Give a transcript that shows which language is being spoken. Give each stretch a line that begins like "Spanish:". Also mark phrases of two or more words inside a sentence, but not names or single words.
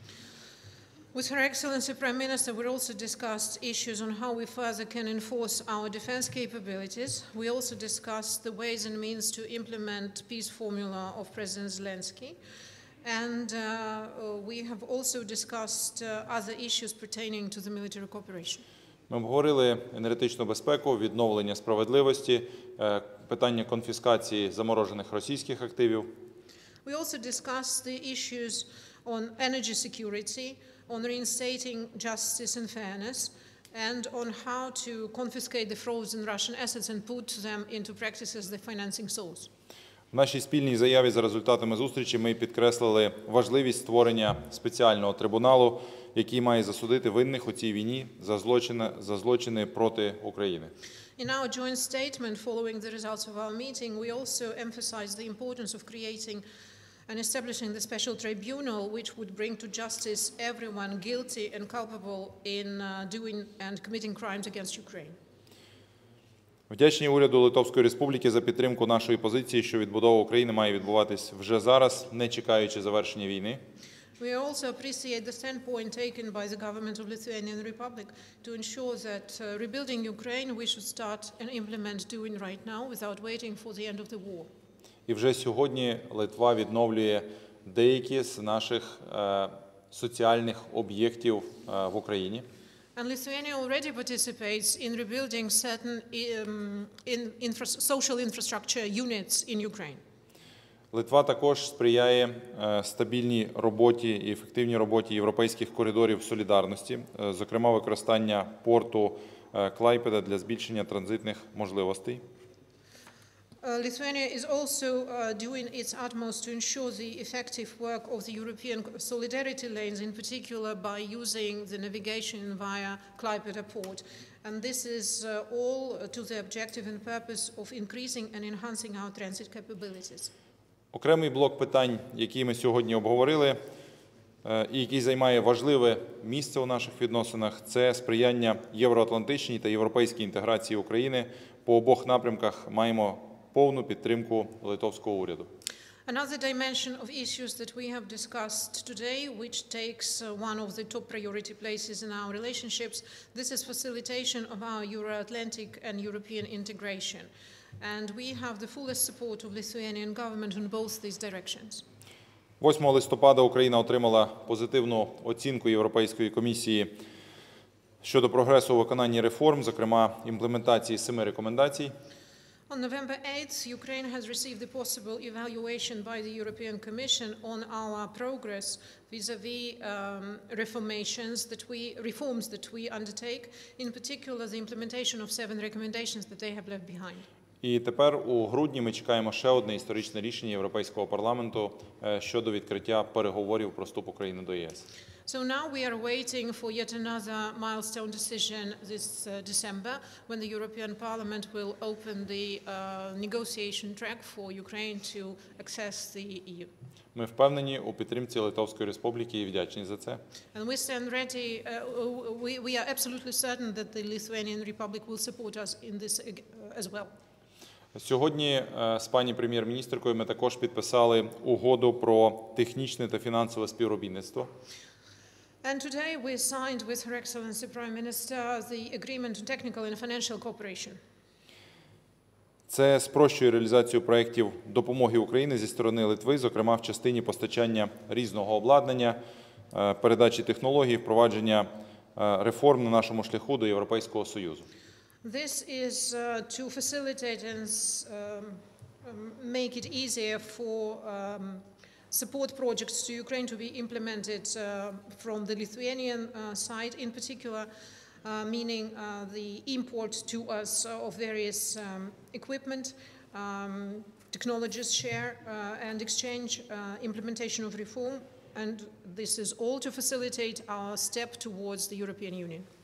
English: With Her Excellency Prime Minister, we also discussed issues on how we further can enforce our defense capabilities. We also discussed the ways and means to implement peace formula of President Zelensky. And we have also discussed other issues pertaining to the military cooperation.
Ukrainian: Ми обговорили енергетичну безпеку, відновлення справедливості, питання конфіскації заморожених російських активів.
English: We also discussed the issues on energy security, on reinstating justice and fairness, and on how to confiscate the frozen Russian assets and put them into practice as the financing source.
Ukrainian: В нашій спільній заяві за результатами зустрічі ми підкреслили важливість створення спеціального трибуналу, який має засудити винних у цій війні за злочини проти України.
English: In our joint statement following the results of our meeting, we also emphasized the importance of creating and establishing the special tribunal which would bring to justice everyone guilty and culpable in doing and committing crimes against Ukraine.
Ukrainian: Вдячні уряду Литовської Республіки за підтримку нашої позиції, що відбудова України має відбуватись вже зараз, не чекаючи завершення війни.
English: We also appreciate the standpoint taken by the government of Lithuanian Republic to ensure that rebuilding Ukraine we should start and implement doing right now without waiting for the end of the war.
Ukrainian: І вже сьогодні Литва відновлює деякі з наших соціальних об'єктів в Україні.
English: And Lithuania already participates in rebuilding certain social infrastructure units in Ukraine.
Ukrainian: Литва також сприяє стабільній роботі і ефективній роботі європейських коридорів солідарності, зокрема використання порту Клайпеда для збільшення транзитних можливостей.
English: Lithuania is also doing its utmost to ensure the effective work of the European solidarity lanes, in particular by using the navigation via Klaipėda port. And this is all to the objective and purpose of increasing and enhancing our transit capabilities.
Ukrainian: Окремий блок питань, які ми сьогодні обговорили, і який займає важливе місце у наших відносинах, це сприяння євроатлантичній та європейській інтеграції України. По обох напрямках маємо повну підтримку литовського уряду.
English: Another dimension of issues that we have discussed today, which takes one of the top priority places in our relationships, this is facilitation of our Euro-Atlantic and European integration. And we have the fullest support of Lithuanian government in both these directions.
Ukrainian: 8 листопада Україна отримала позитивну оцінку Європейської комісії щодо прогресу у виконанні реформ, зокрема імплементації 7 рекомендацій.
English: On November 8th, Ukraine has received the possible evaluation by the European Commission on our progress vis-à-vis reforms that we undertake, in particular the implementation of 7 recommendations that they have left behind.
Ukrainian: І тепер у грудні ми чекаємо ще одне історичне рішення Європейського парламенту щодо відкриття переговорів про вступ України до ЄС.
English: So now we are waiting for yet another milestone decision this December, when the European Parliament will open the negotiation track for Ukraine to access the EU.
Ukrainian: Ми впевнені у підтримці Литовської Республіки і вдячні за це.
English: And we stand ready. We are absolutely certain that the Lithuanian Republic will support us in this as well.
Ukrainian: Сьогодні з пані прем'єр-міністркою ми також підписали угоду про технічне та фінансове співробітництво.
English: And today we signed with Her Excellency Prime Minister the agreement on technical and financial cooperation.
Ukrainian: Це спрощує реалізацію проєктів допомоги Україні зі сторони Литви, зокрема в частині постачання різного обладнання, передачі технологій, впровадження реформ на нашому шляху до Європейського Союзу.
English: This is to facilitate and make it easier for support projects to Ukraine to be implemented from the Lithuanian side, in particular, meaning the import to us of various equipment, technologies share and exchange, implementation of reform, and this is all to facilitate our step towards the European Union.